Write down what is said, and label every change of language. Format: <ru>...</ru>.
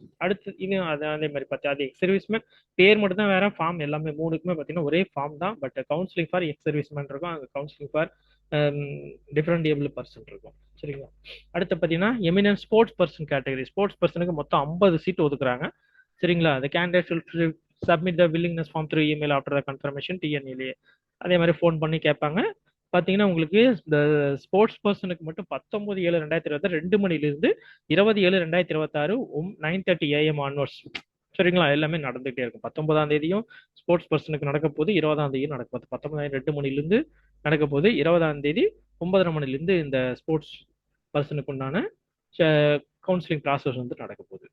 <ta>அடுத்து இன்னும் அதே மாதிரி பார்த்தா அது எக்ஸ் சர்வீஸ்மேன் பேர் மட்டும் தான் வேற, ஃபார்ம் எல்லாமே மூணுக்குமே பார்த்தீங்கன்னா ஒரே ஃபார்ம் தான்.</ta> <en>but counselling for ex serviceman இருக்கும், அங்கே counselling for different able person</en> <ta>இருக்கும். சரிங்களா? அடுத்து பார்த்தீங்கன்னா eminent sports person category. Sports பர்சனுக்கு மொத்தம் 50 சீட் ஒதுக்குறாங்க. சரிங்களா?</ta> <en>the candidate should submit the willingness form through email after the confirmation TNLA.</en> <ta>அதே மாதிரி ஃபோன் பண்ணி கேட்பாங்க. பார்த்தீங்கன்னா உங்களுக்கு இந்த ஸ்போர்ட்ஸ் பர்சனுக்கு மட்டும் 19/7/2026 2 மணிலிருந்து 20/7/2026 9:30 AM ஆன்வர்ட்ஸ். சரிங்களா? எல்லாமே நடந்துகிட்டே இருக்கும். 19ஆம் தேதியும் ஸ்போர்ட்ஸ் பர்சனுக்கு நடக்க போது, 20ஆம் தேதியும் நடக்க போகுது. 19 2 மணிலிருந்து நடக்க போகுது, 20ஆம் தேதி 9:30 மணிலிருந்து இந்த ஸ்போர்ட்ஸ் பர்சனுக்கு உண்டான கவுன்சிலிங் ப்ராசஸ் வந்து நடக்க போகுது.</ta>